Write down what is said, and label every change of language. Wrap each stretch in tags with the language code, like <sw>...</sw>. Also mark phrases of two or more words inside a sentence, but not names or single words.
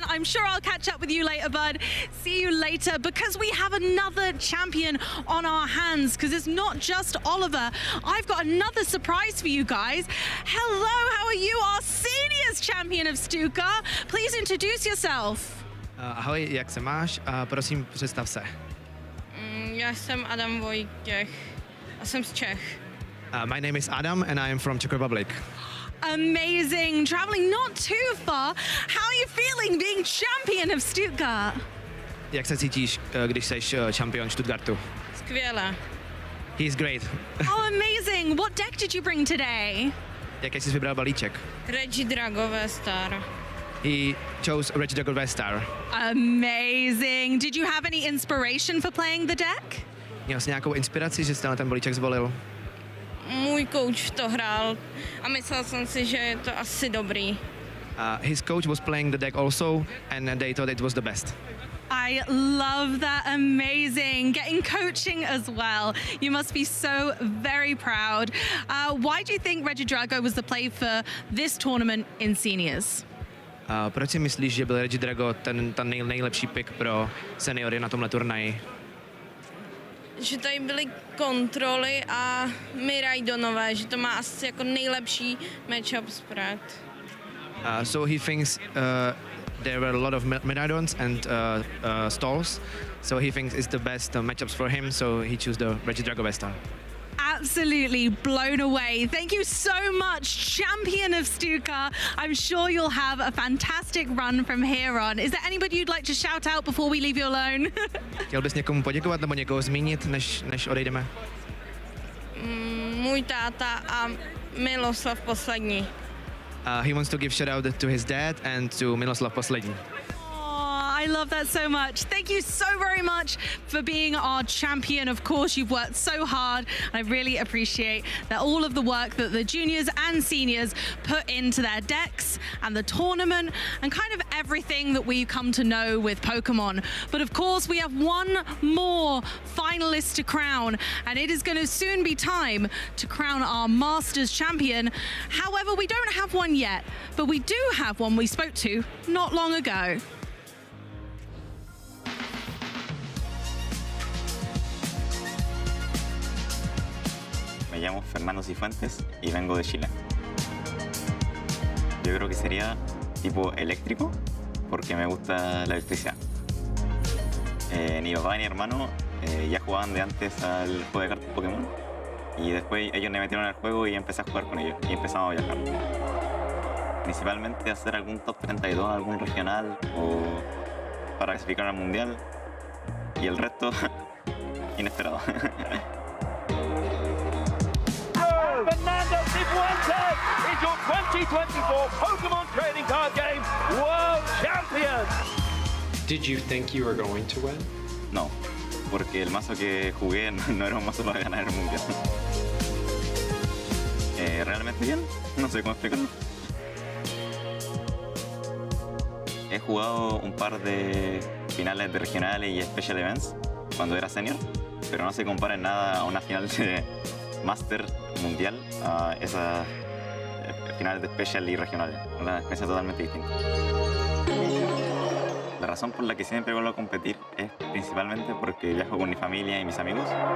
<en>I'm sure I'll catch up with you later, bud. See you later, because we have another champion on our hands, because it's not just Oliver. I've got another surprise for you guys. Hello, how are you? Our seniors champion of Stuttgart. Please introduce yourself.</en> <cs>Ahoj, jak se máš? Prosím, představ se. Já jsem Adam Vojtěch a jsem z Czech.</cs> <en>My name is Adam and I am from Czech Republic. Amazing. Traveling not too far. How are you feeling being champion of Stuttgart?</en> <cs>Jak se cítíš, když seš champion Stuttgartu? Skvěle.</cs> <en>He's great. Oh, amazing. What deck did you bring today?</en> <cs>Jaký jsi vybral balíček? Regidrago V-Star.</cs> <en>He chose Regidrago V-Star. Amazing. Did you have any inspiration for playing the deck?</en> <cs>Měl jsi nějakou inspiraci, že jsi ten balíček zvolil? Můj coach to hrál a myslel jsem si, že je to asi dobrý.</cs> <en>His coach was playing the deck also and they thought it was the best. I love that. Amazing. Getting coaching as well. You must be so very proud. Why do you think Regidrago was the play for this tournament in seniors?</en> <cs>Proč si myslíš, že byl Regidrago ten nejlepší pick pro seniory na tomhle turnaji? Že tady byly kontroly a Miraidonové, že to má asi jako nejlepší</cs> <en>matchup spread. So he thinks there were a lot of Miraidons and stalls, so he thinks it's the best matchups for him, so he chose the Regidrago Vestar. Absolutely blown away. Thank you so much, champion of Stuttgart. I'm sure you'll have a fantastic run from here on. Is there anybody you'd like to shout out before we leave you alone?</en> <cs>Chtěl bys někomu poděkovat nebo někoho zmínit, než odejdeme? Můj táta a Miloslav poslední.</cs> <en>He wants to give shout out to his dad and to Miloslav poslední. I love that so much. Thank you so very much for being our champion. Of course, you've worked so hard. I really appreciate that all of the work that the juniors and seniors put into their decks and the tournament and kind of everything that we've come to know with Pokemon. But of course, we have one more finalist to crown, and it is going to soon be time to crown our Masters champion. However, we don't have one yet, but we do have one we spoke to not long ago.</en> <es>Me llamo Fernando Cifuentes y vengo de Chile. Yo creo que sería tipo eléctrico porque me gusta la electricidad. Mi papá y mi hermano ya jugaban de antes al juego de cartas Pokémon y después ellos me metieron al juego y empecé a jugar con ellos y empezamos a viajar. Principalmente hacer algún top 32, algún regional o para clasificar al mundial y el resto inesperado.</es> <en>Fernando Cifuentes is your 2024 Pokemon Trading Card Game World Champion! Did you think you were going to win?</en> <es>No, porque el mazo que jugué no era un mazo para ganar el mundial. Realmente bien, no sé cómo explicarlo. He jugado un par de finales de regionales y</es> <en>special events</en> <es>cuando era senior, pero no se compara en nada a una final de Master mundial a esas finales de special y regionales. Una experiencia totalmente distinta. La razón por la que siempre vuelvo a competir es principalmente porque viajo con mi familia y mis amigos.</es>